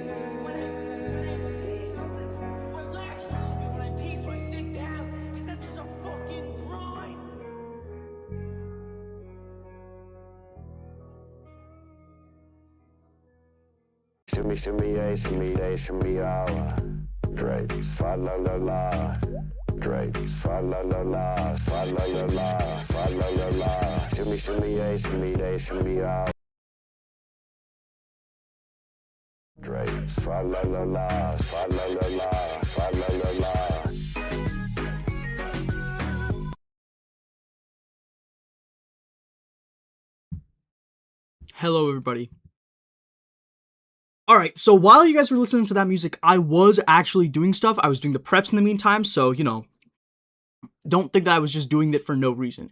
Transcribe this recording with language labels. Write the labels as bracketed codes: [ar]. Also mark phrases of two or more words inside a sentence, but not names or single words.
[en] When I pee, I relax a little bit when I pee, so I sit down. Is that just a fucking crime? Shimmy, shimmy, yeah, shimmy, yeah, shimmy, Drake, swa la la la. Drake, swa la la la, swa la la la, swa la la la. Shimmy, shimmy, yeah, shimmy, Drake, swa la la la, swa la la la, swa la la la. Hello, everybody. Alright, so while you guys were listening to that music, I was actually doing stuff. I was doing the preps in the meantime, so, you know, don't think that I was just doing it for no reason.